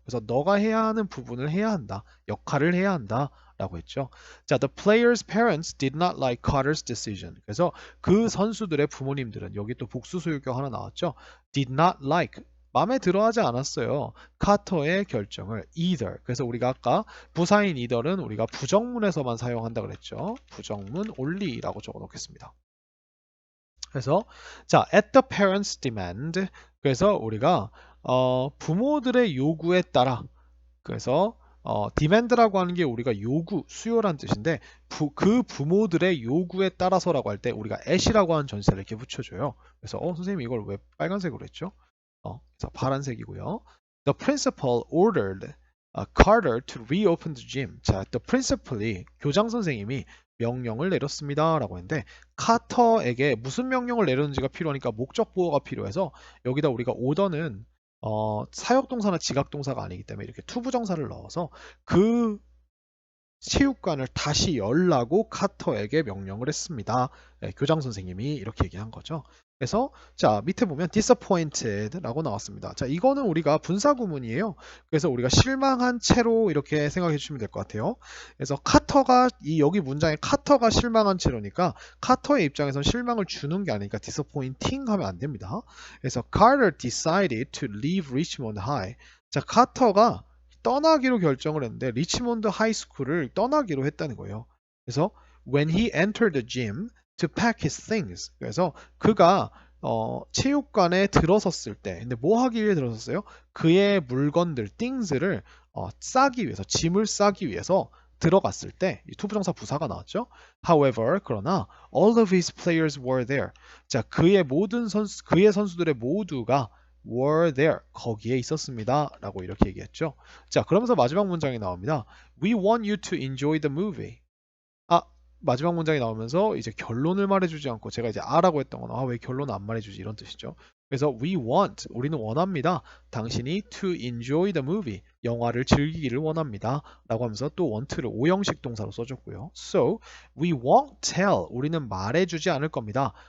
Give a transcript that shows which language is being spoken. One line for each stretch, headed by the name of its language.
Korean: 그래서 너가 해야 하는 부분을 해야 한다. 역할을 해야 한다. 라고 했죠.
English: 자, the players' parents did not like Carter's decision.
Korean: 그래서 그 선수들의 부모님들은, 여기 또 복수 소유격 하나 나왔죠.
English: did not like,
Korean: 마음에 들어하지 않았어요. 카터의 결정을 either. 그래서 우리가 아까 부사인 either는 우리가 부정문에서만 사용한다 그랬죠. 부정문 only라고 적어 놓겠습니다. 그래서
English: 자, at the parents' demand.
Korean: 그래서 우리가 부모들의 요구에 따라, 그래서 demand라고 하는 게 우리가 요구, 수요란 뜻인데 그 부모들의 요구에 따라서라고 할 때 우리가 at이라고 하는 전치사를 이렇게 붙여줘요. 그래서 선생님 이걸 왜 빨간색으로 했죠? 그래서 파란색이고요.
English: The principal ordered Carter to reopen the gym.
Korean: 자, the principal이, 교장 선생님이 명령을 내렸습니다 라고 했는데 카터에게 무슨 명령을 내렸는지가 필요하니까 목적 보호가 필요해서 여기다 우리가 order는 사역동사나 지각동사가 아니기 때문에 이렇게 투부정사를 넣어서 그 체육관을 다시 열라고 카터에게 명령을 했습니다. 예, 교장 선생님이 이렇게 얘기한 거죠. 그래서 자 밑에 보면 disappointed라고 나왔습니다. 자 이거는 우리가 분사구문이에요. 그래서 우리가 실망한 채로 이렇게 생각해 주시면 될 것 같아요. 그래서 카터가 이 여기 문장에 카터가 실망한 채로니까 카터의 입장에서 실망을 주는 게 아니니까 disappointing 하면 안 됩니다. 그래서
English: Carter decided to leave Richmond High.
Korean: 자 카터가 떠나기로 결정을 했는데 리치몬드 하이스쿨을 떠나기로 했다는 거예요. 그래서
English: when he entered the gym to pack his things.
Korean: 그래서 그가 체육관에 들어섰을 때, 근데 뭐 하기 위해 들어섰어요? 그의 물건들, things를 싸기 위해서, 짐을 싸기 위해서 들어갔을 때, 이 투부정사 부사가 나왔죠.
English: However,
Korean: 그러나
English: all of his players were there.
Korean: 자, 그의 선수들의 모두가
English: were there.
Korean: 거기에 있었습니다. 라고 이렇게 얘기했죠. 자, 그러면서 마지막 문장이 나옵니다.
English: We want you to enjoy the movie.
Korean: 아, 마지막 문장이 나오면서 이제 결론을 말해주지 않고 제가 이제 아라고 했던 건 왜 결론을 안 말해주지 이런 뜻이죠. 그래서
English: we want,
Korean: 우리는 원합니다. 당신이
English: to enjoy the movie,
Korean: 영화를 즐기기를 원합니다. 라고 하면서 또 want를 오형식 동사로 써줬고요.
English: So, we won't tell,
Korean: 우리는 말해주지 않을 겁니다.